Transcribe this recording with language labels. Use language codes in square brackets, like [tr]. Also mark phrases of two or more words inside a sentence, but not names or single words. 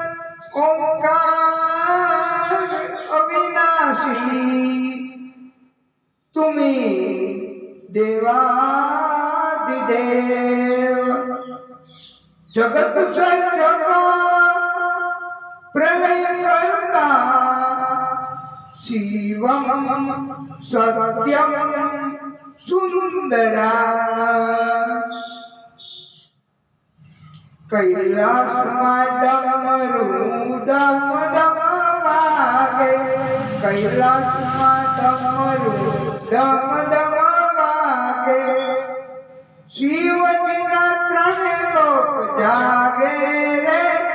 [hi] ओंकार अविनाशी तुम्ही देवादिदेव जगत सर्जन प्रलय कर्ता शिवम सत्यम सुंदरा [gu] कैलासમાં ડમરૂ ડમ ડમ વાગે कैलासમાં ડમરૂ ડમ ડમ વાગે શિવજીના ત્રણે લોક જાગે રે